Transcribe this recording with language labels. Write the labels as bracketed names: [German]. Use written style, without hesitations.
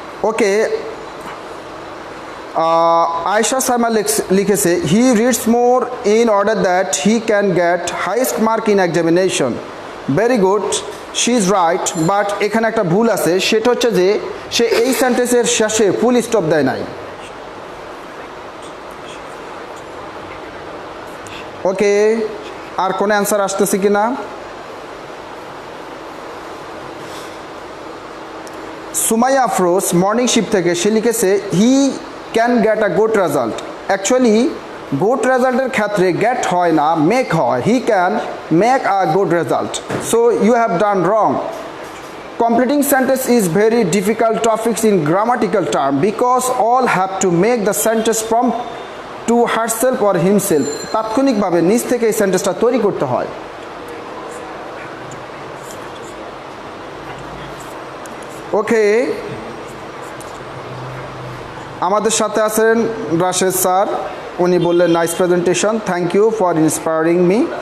[English] Okay. Aisha Sama [Bangla] লিখেছে, [English] he reads more in order that he can get highest mark in examination. Very good, she is right, [Bangla] but এখানে একটা ভুল আছে, সেটা হচ্ছে যে সে এই সেন্টেন্সের শেষে ফুল স্টপ দেয় নাই। ওকে, আর কোনো অ্যান্সার আসতেছে কি না? সুমাইয়া আফরোজ মর্নিং শিফট থেকে সে লিখেছে [English] He can get a good result. [Bangla] Actually good রেজাল্টের ক্ষেত্রে গেট হয় না, মেক হয়। [English] He can make a good result. So you have done wrong. Completing sentence is very difficult topics in grammatical term because all have to make the sentence from to herself or himself. [Bangla] তাৎক্ষণিকভাবে নিজ থেকে এই সেন্টেন্সটা তৈরি করতে হয়। ওকে, আমাদের সাথে আছেন রাশেদ স্যার, উনি বললেন [English] Nice presentation, thank you for inspiring me.